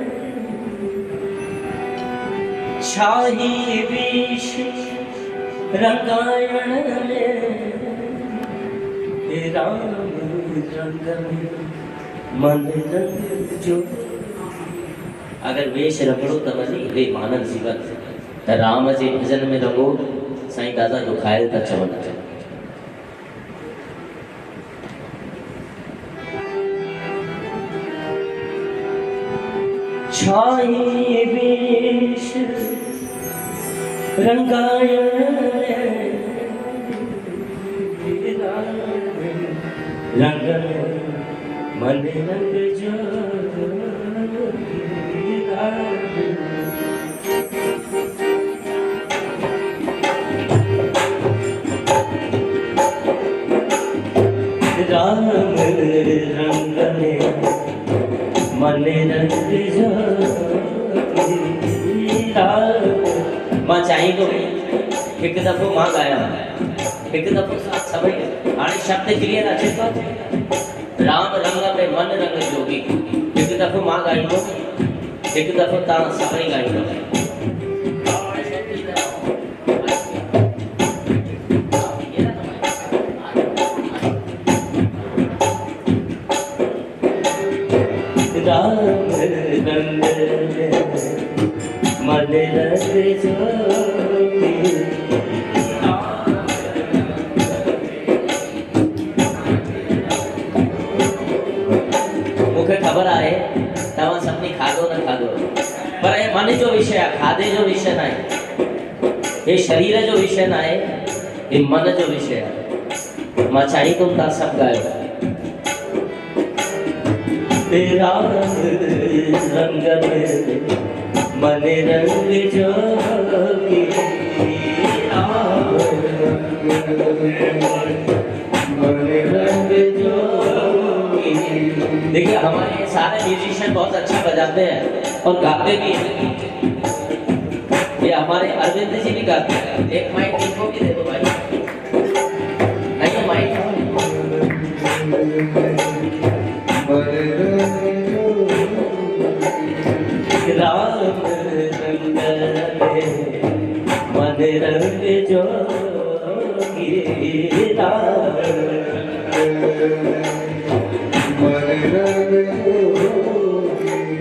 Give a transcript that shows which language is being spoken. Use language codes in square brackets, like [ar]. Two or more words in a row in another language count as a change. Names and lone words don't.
[sd] छाई वेश रंगायण में, राम रंग में मन रंग जो। अगर वेश रखड़ो त वञी हे मानव जीवन त राम जे भजन में रंगो। साईं दादा दुखायल था चवनि। छाई वेश रंगायण रंग मन रंग जो। राम रंग में मन रंग जो। मां चाहींदो हिकु दफ़ो मां ॻायां, हिकु दफ़ो सभई हाणे शब्द क्लियर अचे थो। राम रंग में मन रंग जोगी। हिकु दफ़ो मां ॻाईंदो, हिकु दफ़ो तव्हां सभई ॻाईंदो। राम रंग मन रंग जोगी। मूंखे ख़बर आहे तव्हां सभिनी खाधो न खाधो, पर हे मन जो विषय आहे, खाधे जो विषय न आहे। हे शरीर जो विषय न आहे, हे मन जो विषय आहे। मां चाही [hi] तुम ता सब गायो। तेरा रंग में मन रंग जोगी, मन रंग जोगी। देखिए हमारे सारे म्यूजिशियन बहुत अच्छा बजाते हैं और गाते भी हैं। ये हमारे अरविंद जी भी गाते हैं। एक माइक इनको भी दे दो भाई। आइए माइक। राम रंग मन रंग जोगी, राम मन रंग जोगी।